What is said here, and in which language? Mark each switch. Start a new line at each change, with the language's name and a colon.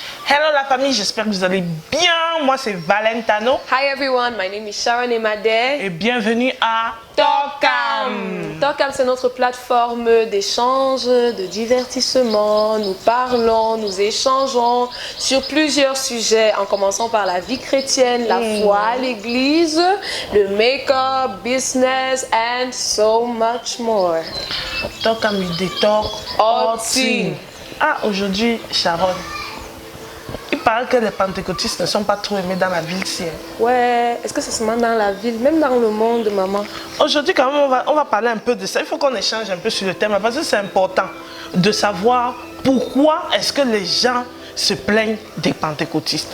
French: Hello la famille, j'espère que vous allez bien. Moi c'est Valentano.
English: Hi everyone, my name is Sharon Emade.
French: Et bienvenue à Talkam. Talkam, c'est notre plateforme d'échange, de divertissement. Nous parlons, nous échangeons sur plusieurs sujets, en commençant par la vie chrétienne, la foi à l'église, le make-up,
English: business and so much more.
French: Talkam, il
English: talk all thing.
French: Ah, aujourd'hui, Sharon. Il paraît que les pentecôtistes ne sont pas trop aimés dans la ville-ci. Ouais, est-ce que c'est seulement dans la ville, même dans le monde, maman? Aujourd'hui, quand même, on va parler un peu de ça. Il faut qu'on échange un peu sur le thème parce que c'est important de savoir pourquoi est-ce que les gens se plaignent des pentecôtistes.